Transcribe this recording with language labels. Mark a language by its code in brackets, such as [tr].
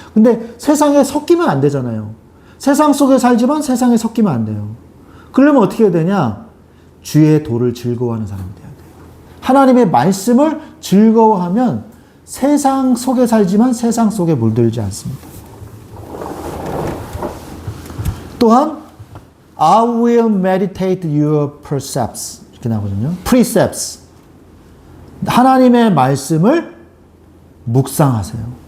[ko] 근데 세상에 섞이면 안 되잖아요. 세상 속에 살지만 세상에 섞이면 안 돼요. 그러려면 어떻게 해야 되냐? 주의 도를 즐거워하는 사람이 돼야 돼요. 하나님의 말씀을 즐거워하면 세상 속에 살지만 세상 속에 물들지 않습니다. 또한 [en] I will meditate your precepts [ko] 이렇게 나오거든요. precepts 하나님의 말씀을 묵상하세요.